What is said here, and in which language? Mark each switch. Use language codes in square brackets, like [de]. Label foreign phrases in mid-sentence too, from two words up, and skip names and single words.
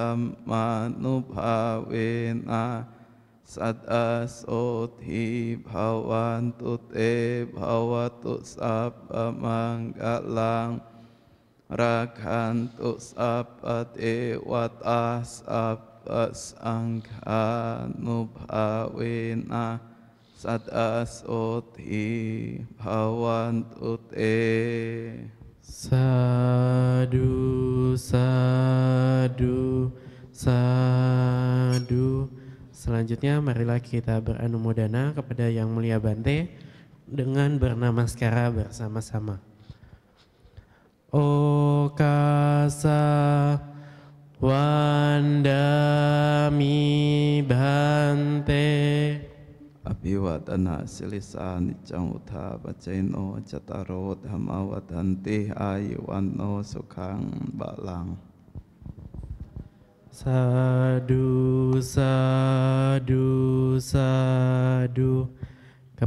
[pi] dhammanubhavena sada soti bhavantu te bhavatu sabba manggalang rakhantu sabba dewata sabba sangha nubhavena sada soti bhavantu te. Sadu, sadu, sadu. [id] Selanjutnya marilah kita beranumodana kepada Yang Mulia Bante dengan bernamaskara bersama-sama. [pi] Okasa wandami Bante Abhiwadana silisa nicang utha baceno cataro dhamma wadanti ayuwanno sukhang balang. Sadu, sadu, sadu.